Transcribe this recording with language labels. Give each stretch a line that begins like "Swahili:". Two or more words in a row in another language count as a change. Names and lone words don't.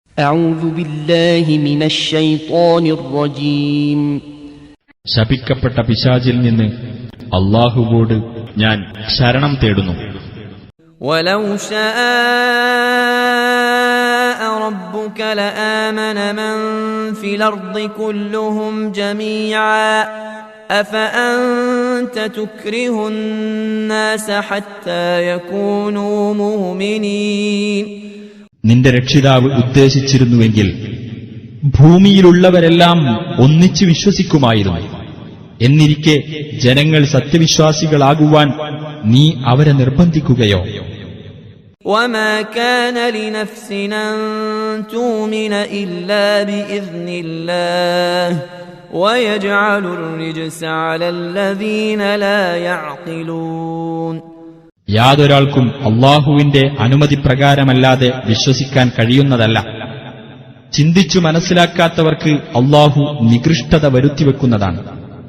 Arabic: أعوذ بالله من الشيطان الرجيم
Malayalam: ശപിക്കപ്പെട്ട പിശാചിൽ നിന്ന് അല്ലാഹുവോട് ഞാൻ ശരണം തേടുന്നു.
Arabic: ولو شاء ربك لآمن من في الأرض كلهم جميعا أفأنت تكره الناس حتى يكونوا مؤمنين.
Malayalam: നിന്റെ രക്ഷിതാവ് ഉദ്ദേശിച്ചിരുന്നുവെങ്കിൽ ഭൂമിയിലുള്ളവരെല്ലാം ഒന്നിച്ചു വിശ്വസിക്കുമായിരുന്നു. എന്നിരിക്കെ ജനങ്ങൾ സത്യവിശ്വാസികളാകുവാൻ നീ അവരെ നിർബന്ധിക്കുകയോ?
Arabic: وما كان لنفس أن تؤمن إلا بإذن الله ويجعل الرجس على الذين لا يعقلون.
Malayalam: യാതൊരാൾക്കും അല്ലാഹുവിന്റെ അനുമതി പ്രകാരമല്ലാതെ വിശ്വസിക്കാൻ കഴിയുന്നതല്ല. ചിന്തിച്ചു മനസ്സിലാക്കാത്തവർക്ക് അല്ലാഹു നികൃഷ്ടത വരുത്തിവെക്കുന്നതാണ്.